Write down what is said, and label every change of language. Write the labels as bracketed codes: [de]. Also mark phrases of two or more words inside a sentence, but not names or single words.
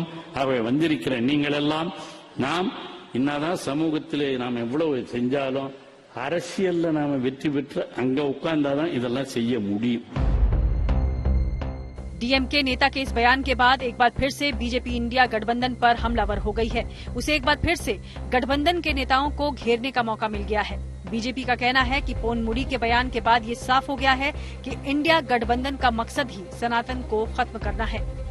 [ta] அவை வந்திருக்கிற நீங்கள் எல்லாம் நாம் என்னதான் சமூகத்திலே நாம் எவ்வளவு செஞ்சாலும் அரசியல்ல நாம வெற்றி பெற்று அங்க உட்கார்ந்தாதான் இதெல்லாம் செய்ய முடியும்। [hi] डीएमके नेता के इस बयान के बाद एक बार फिर से बीजेपी इंडिया गठबंधन पर हमलावर हो गई है। उसे एक बार फिर से गठबंधन के नेताओं को घेरने का मौका मिल गया है। बीजेपी का कहना है कि पोनमुडी के बयान के बाद ये साफ हो गया है कि इंडिया गठबंधन का मकसद ही सनातन को खत्म करना है।